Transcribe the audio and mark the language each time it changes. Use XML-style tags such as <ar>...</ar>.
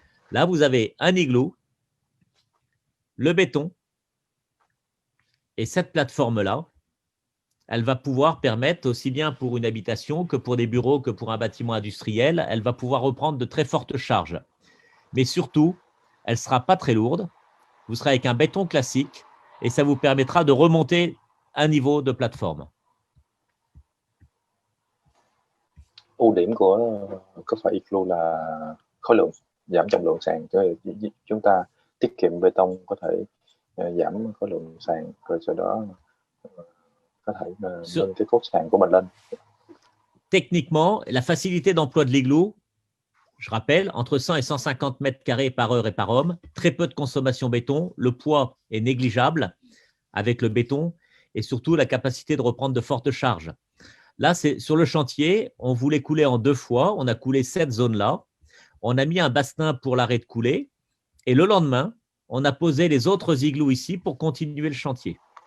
<fr>Là, vous avez un igloo, le béton, et cette plateforme-là, elle va pouvoir permettre, aussi bien pour une habitation que pour des bureaux, que pour un bâtiment industriel, elle va pouvoir reprendre de très fortes charges. Mais surtout, elle ne sera pas très lourde. Vous serez avec un béton classique et ça vous permettra de remonter un niveau de plateforme.</fr> <vi>Ưu điểm của coffre igloo là khối lượng, giảm trọng lượng sàn. Chúng ta tiết kiệm bê tông, có thể giảm khối lượng sàn, rồi sau đó có thể nâng cái cốt sàn của mình lên.</vi> <fr>Techniquement, la facilité d'emploi de l'igloo, je rappelle, entre 100 et 150 mètres carrés par heure et par homme, très peu de consommation béton, le poids est négligeable avec le béton et surtout la capacité de reprendre de fortes charges. Là, c'est sur le chantier, on voulait couler en 2 fois, on a coulé cette zone-là, on a mis un bassin pour l'arrêt de couler et le lendemain, on a posé les autres igloos ici pour continuer le chantier.</fr>